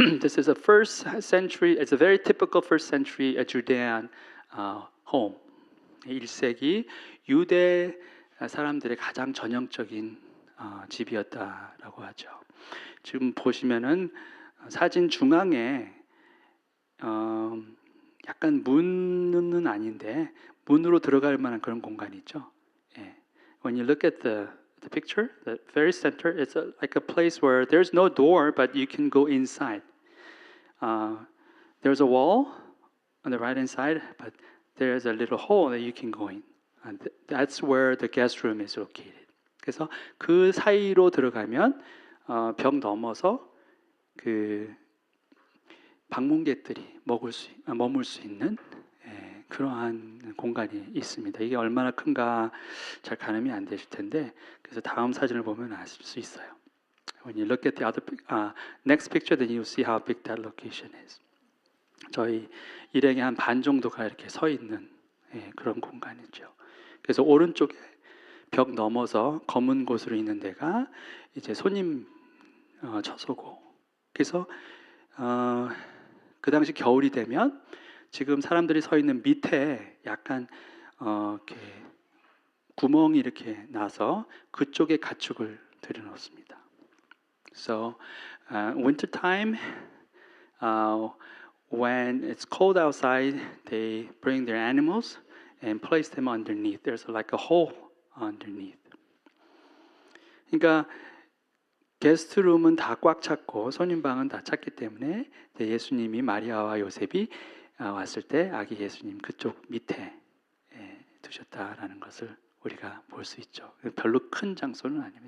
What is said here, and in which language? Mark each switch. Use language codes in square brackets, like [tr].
[en] This is a first century, it's a very typical first century Judean home. [ko] 1세기 유대 사람들의 가장 전형적인 집이었다라고 하죠. 지금 보시면은 사진 중앙에 약간 문은 아닌데 문으로 들어갈 만한 그런 공간이 있죠. [en] When you look at the picture, the very center, it's like a place where there's no door, but you can go inside. There's a wall on the right hand side, but there's a little hole that you can go in. And that's where the guest room is located. [ko] 그래서 그 사이로 들어가면 벽 넘어서 그 방문객들이 머물 수 있는 그러한 공간이 있습니다. 이게 얼마나 큰가 잘 가늠이 안 되실 텐데, 그래서 다음 사진을 보면 아실 수 있어요. [en] When you look at the other next picture, then you'll see how big that location is. [ko] 저희 일행의 한 반 정도가 이렇게 서 있는 그런 공간이죠. 그래서 오른쪽에 벽 넘어서 검은 곳으로 있는 데가 이제 손님 처소고, 그래서 그 당시 겨울이 되면 지금 사람들이 서 있는 밑에 약간 이렇게 구멍이 이렇게 나서 그쪽에 가축을 들여놓습니다. [en] So winter time, when it's cold outside, they bring their animals and place them underneath. There's like a hole underneath. [ko] 그러니까 게스트룸은 다 꽉 찼고 손님방은 다 찼기 때문에 예수님이 마리아와 요셉이 왔을 때 아기 예수님 그쪽 밑에 두셨다라는 것을 우리가 볼 수 있죠. 별로 큰 장소는 아닙니다.